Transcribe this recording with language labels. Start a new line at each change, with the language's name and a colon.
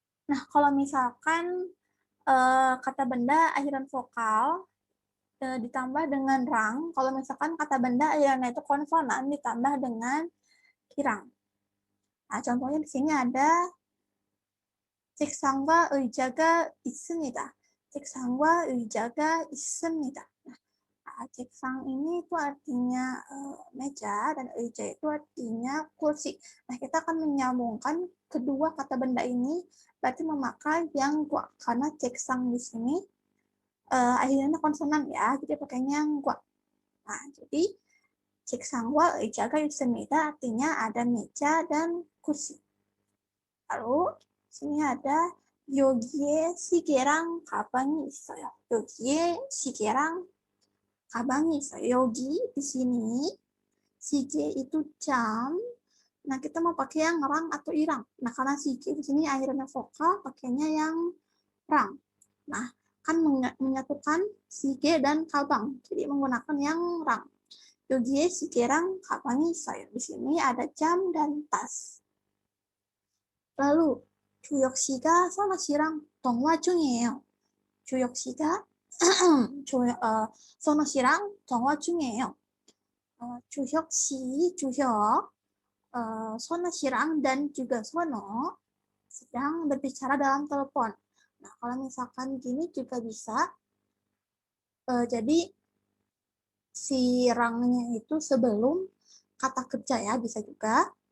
Indonesian: Nah, kalau misalkan kata benda akhiran vokal ditambah dengan rang, kalau misalkan kata benda akhirannya itu konsonan ditambah dengan irang. Nah, contohnya di sini ada
Korean: 책상과 의자가 있습니다. 책상과 의자가 있습니다.
Indonesian: Nah, 책상 ini itu artinya meja dan 의자 itu artinya kursi. Nah, kita akan menyambungkan kedua kata benda ini berarti memakai yang gua karena 책상 di sini akhirnya konsonan ya, jadi pakainya yang gua. Nah, jadi
Korean: 책상과 의자가 있습니다
Indonesian: artinya ada meja dan kursi. Lalu sini ada
Korean: 여기에 시계랑 가방이 있어요. 여기에 시계랑 가방이 있어요.
Indonesian: 여기 di sini 시계 itu jam. Nah, kita mau pakai yang rang atau irang. Nah, karena 시계 di sini akhirnya vokal, pakainya yang rang. Nah, kan menyatukan 시계 dan kabang. Jadi menggunakan yang rang.
Korean: 여기에 시계랑 가방이 있어요.
Indonesian: Di sini ada jam dan tas.
Korean: Lalu 주혁 씨가 선아 씨랑 통화 중이에요. 주혁 씨가 선아 씨랑 통화 중이에요.
Indonesian: 주혁 씨, 주혁, 선아 씨랑 dan juga Sono sedang berbicara dalam telepon. Nah, kalau misalkan gini juga bisa. Jadi si rangnya itu sebelum kata kerja ya, bisa juga.